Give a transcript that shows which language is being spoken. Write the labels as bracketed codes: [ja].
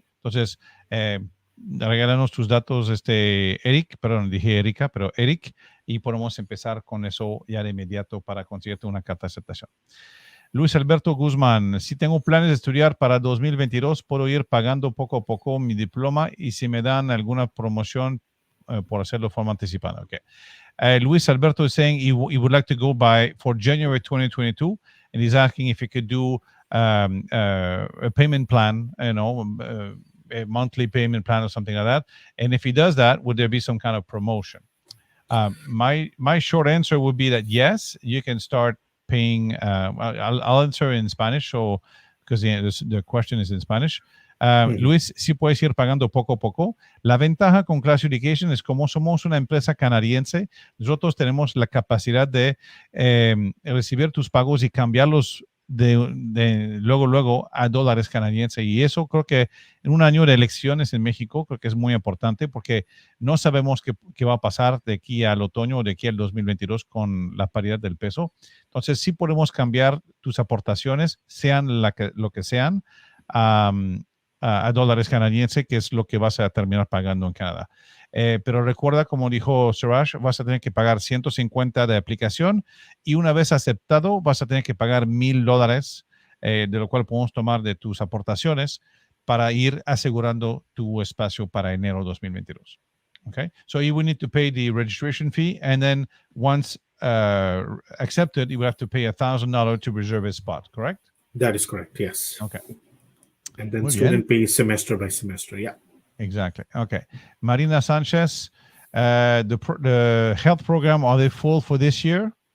[es] Entonces, regálanos tus datos, Eric, perdón, dije Erika, pero Eric, y podemos empezar con eso ya de inmediato para conseguirte una carta de aceptación. Luis Alberto Guzmán, si tengo planes de estudiar para 2022, puedo ir pagando poco a poco mi diploma y si me dan alguna promoción por hacerlo de forma anticipada. [en] Okay. Luis Alberto is saying he would like to go for January 2022, and he's asking if he could do a payment plan, a monthly payment plan or something like that. And if he does that, would there be some kind of promotion? My short answer would be that yes, you can start paying. I'll answer in Spanish, so because the question is in Spanish. [es] Luis, sí puedes ir pagando poco a poco. La ventaja con Class Education es como somos una empresa canadiense, nosotros tenemos la capacidad de recibir tus pagos y cambiarlos de luego a dólares canadienses. Y eso creo que en un año de elecciones en México creo que es muy importante porque no sabemos qué va a pasar de aquí al otoño o de aquí al 2022 con la paridad del peso. Entonces sí podemos cambiar tus aportaciones, sean lo que sean, a dólares canadienses, que es lo que vas a terminar pagando en Canadá. Pero recuerda, como dijo Suraj, vas a tener que pagar 150 de aplicación y una vez aceptado vas a tener que pagar $1,000, de lo cual podemos tomar de tus aportaciones para ir asegurando tu espacio para enero 2022. [en] Okay, so you will need to pay the registration fee, and then once accepted, you will have to pay $1,000 to reserve a spot, correct? That is correct, yes. Okay. And then student pays semester by semester, yeah. Exactly. Okay. Marina Sanchez, the health program, are they full for this year?